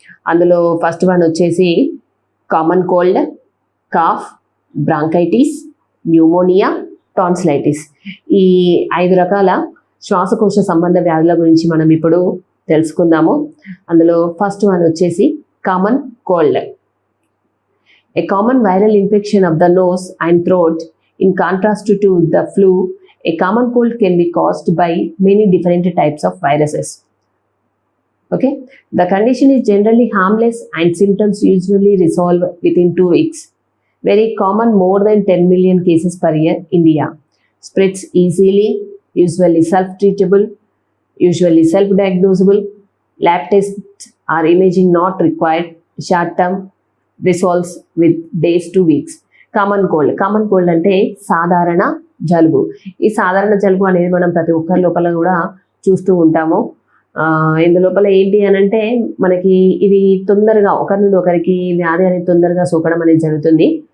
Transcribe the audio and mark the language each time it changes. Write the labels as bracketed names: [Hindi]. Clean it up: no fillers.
[Telugu] అందులో first one వచ్చేసి common cold, cough, bronchitis, pneumonia, tonsillitis. ఈ 5 రకాల శ్వాసకోశ సంబంధ వ్యాధుల గురించి మనం ఇప్పుడు తెలుసుకుందాము. అందులో ఫస్ట్ వన్ వచ్చేసి common cold. [English] A common viral infection of the nose and throat, in contrast to the flu, a common cold can be caused by many different types of viruses. Okay, the condition is generally harmless and symptoms usually resolve within 2 weeks. Very common, more than 10 million cases per year in India. Spreads easily, usually self-treatable, usually self-diagnosable. Lab tests or imaging not required. Short-term resolves with days to weeks. [Telugu] Common cold అంటే సాధారణ జలుబు. ఈ సాధారణ జలుబు అనేది మనం ప్రతి ఒక్కరి లోపల కూడా చూస్తూ ఉంటాము. ఇందులోపల ఏంటి అని అంటే మనకి ఇది తొందరగా ఒకరి నుండి ఒకరికి వ్యాధి అనేది తొందరగా సోకడం అనేది జరుగుతుంది.